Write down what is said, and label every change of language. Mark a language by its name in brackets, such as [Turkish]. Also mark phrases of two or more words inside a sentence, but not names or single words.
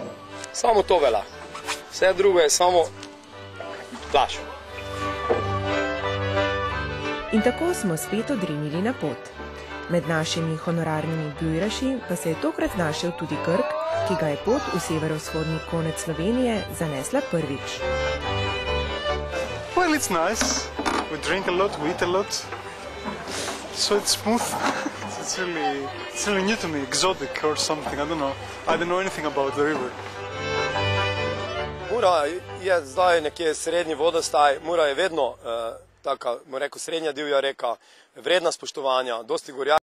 [Slovenian] Samo to velja. Vse drugo je samo plašo. In tako smo spet odrinili na pot. Med našimi honorarnimi bojraši pa se je tokrat znašel tudi Krk, ki ga je pot v severovzhodni konec Slovenije zanesla prvič. [English] Well, it's nice. We drink a lot, we eat a lot. So it's smooth. It's really new to me, exotic or something, I don't know. I don't know anything about the river. [Slovenian] Mura je zdaj nekje srednji vodostaj. Mura je vedno taka, rekel, srednja divja reka, vredna spoštovanja, dosti gorja